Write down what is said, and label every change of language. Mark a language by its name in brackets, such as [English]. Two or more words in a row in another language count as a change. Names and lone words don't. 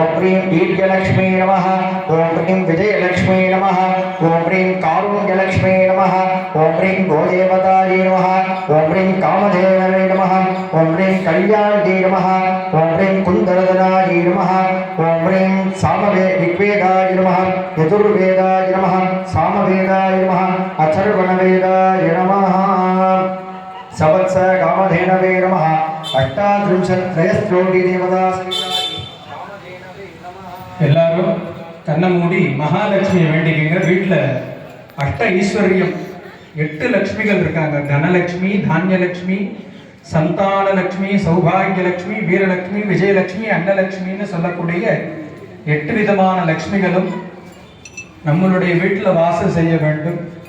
[Sanskrit] ह्रीं वीर्यलक्ष्मी नमः ॐ ह्रीं विजयलक्ष्मी नमः ॐ ह्रीं कारुण्यलक्ष्मी नमः ॐ ह्रीं गोदेवतायै नमः ॐ ह्रीं कामधेनवे नमः ॐ ह्रीं कल्याण्यै नमः ॐ ह्रीं कुन्दरदनायै नमः ॐ ह्रीं ऋग्वेदाय नमः यजुर्वेदाय नमः सामवेदाय नमः अथर्वणवेदाय नमः संवत्सरामधेनवे नमः अष्टात्रिंशत्त्रयस्त्रोटी देवता [Tamil] எல்லாரும் கண்ணை மூடி மகாலட்சுமியை வேண்டிக்கங்க. வீட்டில் அஷ்ட ஐஸ்வர்யம் 8 லட்சுமிகள் இருக்காங்க. தனலட்சுமி, தானியலட்சுமி, சந்தானலட்சுமி, சௌபாகியலட்சுமி, வீரலட்சுமி, விஜயலட்சுமி, அன்னலட்சுமின்னு சொல்லக்கூடிய 8 விதமான லட்சுமிகளும் நம்மளுடைய வீட்டில் வாசம் செய்ய வேண்டும்.